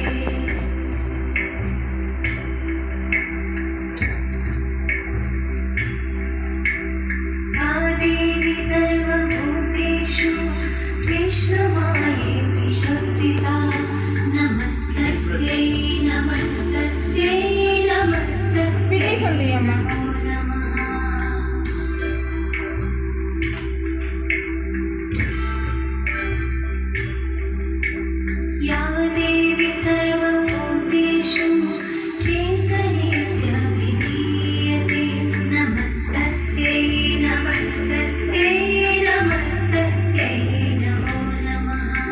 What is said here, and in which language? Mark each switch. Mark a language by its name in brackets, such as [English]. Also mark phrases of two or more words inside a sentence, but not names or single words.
[Sanskrit] आदेवी सर्वभूतेषु विष्णुमायेति शक्तिता नमस्तस्यै नमस्तस्यै नमस्तस्यै [Telugu] ఫినిష్ ఉంది అమ్మ. [Sanskrit] नमो नमः। या देवी सर्वभूतेषु चैतन्यविधीयते नमस्तस्यै नमस्तस्यै नमस्तस्यै नमो नमः।